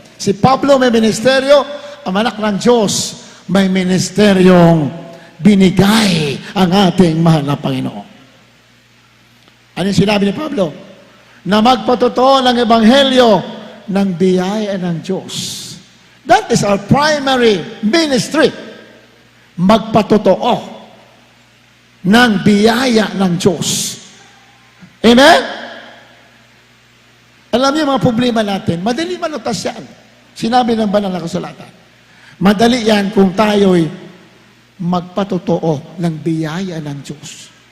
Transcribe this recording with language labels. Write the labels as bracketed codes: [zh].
[tl] Si Pablo may ministeryo, ang anak ng Diyos may ministeryong binigay ang ating mahal na Panginoon. Ano yung sinabi ni Pablo? Na magpatotoo ng Ebanghelyo ng biyaya ng Diyos. [en] That is our primary ministry. [tl] Magpatotoo ng biyaya ng Diyos. Amen? Alam niyo mga problema natin, madali malutas yan. Sinabi ng banal na kasulatan. Madali yan kung tayo'y magpatotoo ng biyaya ng Diyos.